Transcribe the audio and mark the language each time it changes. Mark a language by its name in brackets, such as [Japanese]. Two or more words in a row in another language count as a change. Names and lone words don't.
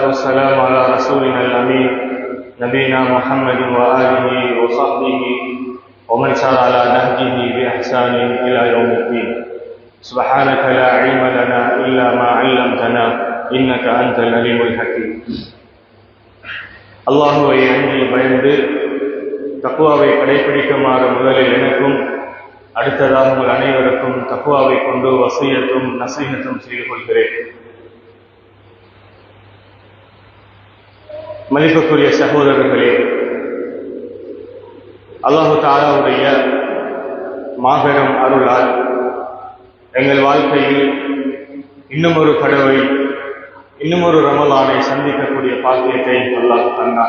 [Arabic] والسلام على رسولنا الأمين نبينا محمد وآله وصحبه ومن سار على نهجه بإحسان إلى يوم الدين سبحانك لا علم لنا إلا ما علمتنا إنك أنت العليم الحكيم [Tamil] அல்லாஹ்வை அஞ்சி பயந்து தக்வாவை கடைபிடிக்குமாறு முதலில் எனக்கும் அடுத்ததாக உங்கள் அனைவருக்கும் தக்வாவை கொண்டு வசியத்தும் நசீஹத்தும் செய்து கொள்கிறேன். மதிப்புக்குரிய சகோதரர்களே, அல்லாஹு தஆலாவுடைய மாபெரும் அருளால் எங்கள் வாழ்க்கையில் இன்னும் ஒரு கடவை இன்னும் ஒரு ரமலானை சந்திக்கக்கூடிய பாக்கியத்தை அல்லாஹ் தந்தார்.